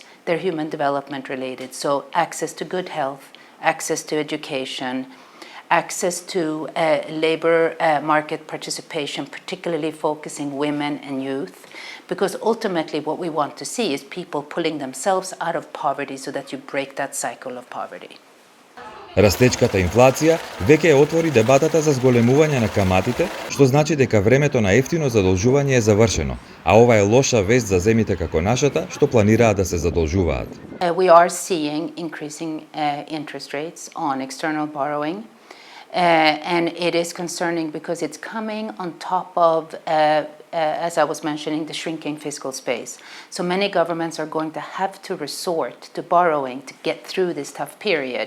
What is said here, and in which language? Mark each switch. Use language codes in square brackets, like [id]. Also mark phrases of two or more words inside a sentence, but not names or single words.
[en] They're human development related. So access to good health, access to education, access to labor market participation, particularly focusing women and youth. Because ultimately, what we want to see is people pulling themselves out of poverty so that you break that cycle of poverty. [mk] Растечката инфлација веќе отвори дебатата за зголемување на каматите, што значи дека времето на ефтино задолжување е завршено, а ова е лоша вест за земјите како нашата, што планираат да се задолжуваат. [en] We are seeing increasing interest rates on external borrowing. And it is concerning because it's coming on top of, as I was mentioning, the shrinking fiscal space. So many governments are going to have to resort to borrowing to get through this tough period.